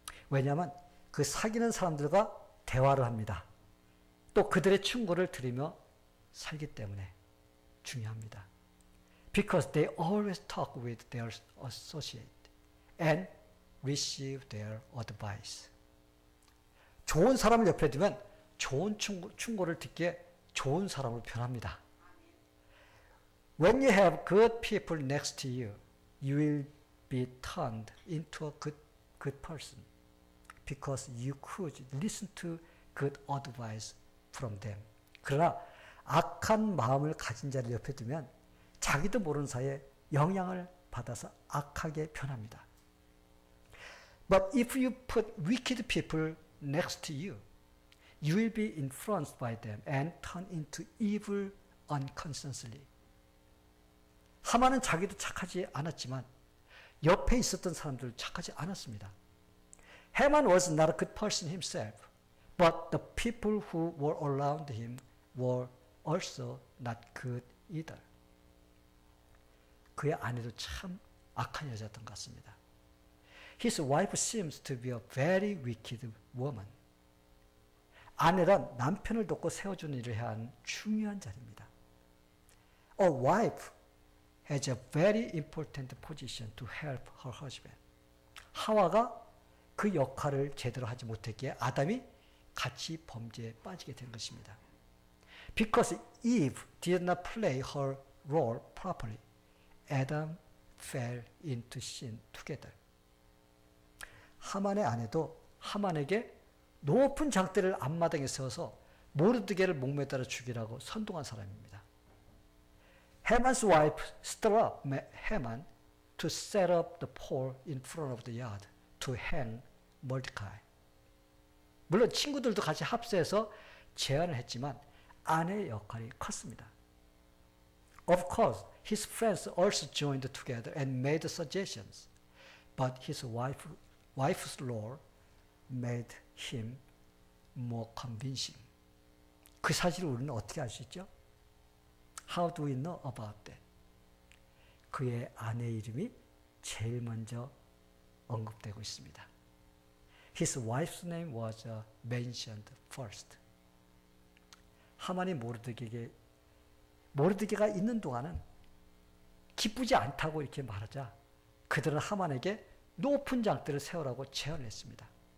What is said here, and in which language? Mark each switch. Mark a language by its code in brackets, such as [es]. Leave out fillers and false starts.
[ko] 왜냐하면 그 사귀는 사람들과 대화를 합니다. 또 그들의 충고를 들으며 살기 때문에 중요합니다. [en] because they always talk with their associate and receive their advice. [ko] 좋은 사람을 옆에 두면 좋은 충고를 듣기에 좋은 사람으로 변합니다. [en] When you have good people next to you, you will be turned into a good person because you could listen to good advice from them. [ko] 그러나 악한 마음을 가진 자를 옆에 두면 자기도 모르는 사이에 영향을 받아서 악하게 변합니다. [en] But if you put wicked people next to you, you will be influenced by them and turn into evil unconsciously. [ko] 하만은 자기도 착하지 않았지만 옆에 있었던 사람들 착하지 않았습니다. [en] Haman was not a good person himself, but the people who were around him were also not good either. [ko] 그의 아내도 참 악한 여자였던 것 같습니다. [en] His wife seems to be a very wicked woman. [ko] 아내란 남편을 돕고 세워주는 일을 해야 하는 중요한 자리입니다. [en] A wife has a very important position to help her husband. [ko] 하와가 그 역할을 제대로 하지 못했기에 아담이 같이 범죄에 빠지게 된 것입니다. [en] Because Eve did not play her role properly, Adam fell into sin together. [ko] 하만의 아내도 하만에게 높은 장대를 앞마당에 세워서 모르드게를 목매달아 죽이라고 선동한 사람입니다. [en] Haman's wife stirred up Haman to set up the pole in front of the yard to hang Mordecai. [ko] 물론 친구들도 같이 합세해서 제안을 했지만 아내의 역할이 컸습니다. [en] Of course, his friends also joined together and made suggestions, but his wife's role made him more convincing. [ko] 그 사실을 우리는 어떻게 알 수 있죠? [en] How do we know about that? [ko] 그의 아내 이름이 제일 먼저 언급되고 있습니다. [en] His wife's name was mentioned first. [ko] 하만이 모르드게가 있는 동안은 기쁘지 않다고 이렇게 말하자 그들은 하만에게 높은 장대를 세우라고 제안을 했습니다.